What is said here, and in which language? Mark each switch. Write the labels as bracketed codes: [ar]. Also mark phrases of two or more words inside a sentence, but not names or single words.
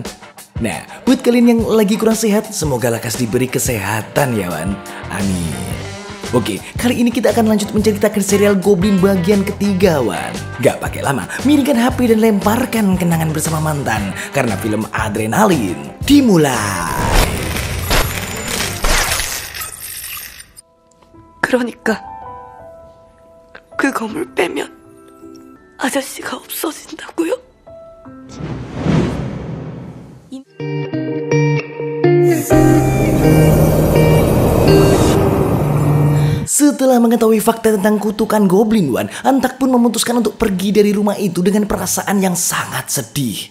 [id] Nah, buat kalian yang lagi kurang sehat, semoga lekas diberi kesehatan ya Wan. Amin. Oke, kali ini kita akan lanjut menceritakan serial Goblin bagian ketiga Wan. Gak pakai lama, miringkan HP dan lemparkan kenangan bersama mantan, karena film Adrenalin dimulai. [ko] 그러니까 그 검을 빼면 아저씨가 없어진다고요? [id] Setelah mengetahui fakta tentang kutukan Goblin Wan, Antak pun memutuskan untuk pergi dari rumah itu dengan perasaan yang sangat sedih.